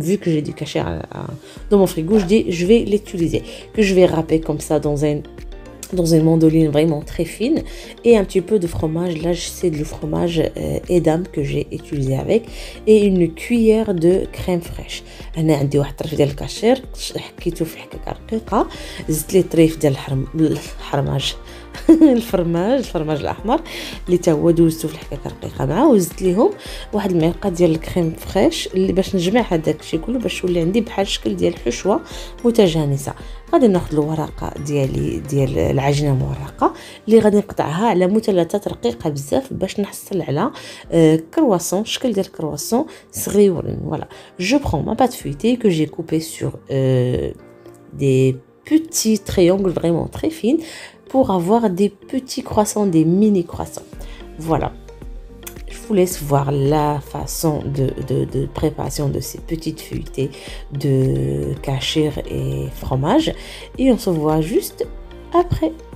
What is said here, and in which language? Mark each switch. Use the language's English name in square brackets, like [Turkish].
[French] Vu que j'ai du cachir dans mon frigo, je vais l'utiliser. Que je vais râper comme ça dans une mandoline vraiment très fine. Et un petit peu de fromage, là c'est du fromage Edam que j'ai utilisé avec. Et une cuillère de crème fraîche. [Arabic] أنا عندي واحد الطرف ديال الكاشير حكيته في حكاكة رقيقة، زدت لي طريف ديال الحرماج الفرماج الاحمر اللي تا هو دوزته في الحكاكه رقيقه معاه، وزدت ليهم واحد المعلقه ديال الكريم فريش اللي باش نجمع هذاك الشيء كله باش يولي عندي بحال الشكل ديال حشوه متجانسه. غادي ناخذ الورقه ديالي ديال العجينه المورقه اللي غادي نقطعها على مثلثات رقيقه بزاف باش نحصل على كرواسون، شكل ديال كرواسون صغيورين. فوالا جو برون ما بات فويتي [French] que j'ai coupé sur des petits triangles vraiment très fines pour avoir des petits croissants, des mini croissants. Voilà, je vous laisse voir la façon de préparation de ces petites feuilletées de cachir et fromage, et on se voit juste après.